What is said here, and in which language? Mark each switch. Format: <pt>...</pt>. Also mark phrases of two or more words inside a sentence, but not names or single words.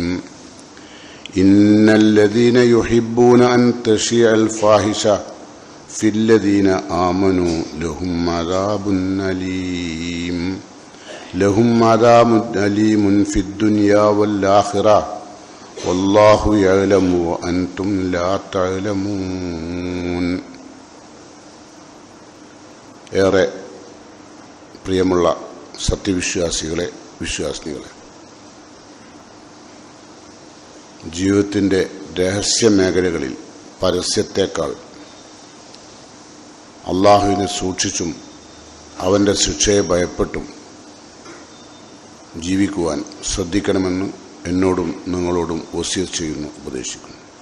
<ar>إن الذين يحبون أن تشيع الفاحشة في الذين آمنوا لهم عذاب أليم في الدنيا والآخرة والله يعلم وأنتم لا تعلمون.</ar> <ml>ഏറെ പ്രിയമുള്ള സത്യവിശ്വാസികളെ, വിശ്വാസിനികളെ, ജീവിതത്തിൻ്റെ രഹസ്യമേഖലകളിൽ പരസ്യത്തേക്കാൾ അള്ളാഹുവിനെ സൂക്ഷിച്ചും അവൻ്റെ ശിക്ഷയെ ഭയപ്പെട്ടും ജീവിക്കുവാൻ ശ്രദ്ധിക്കണമെന്ന് എന്നോടും നിങ്ങളോടും വസിയത്ത് ചെയ്യുന്നു, ഉപദേശിക്കുന്നു.</ml>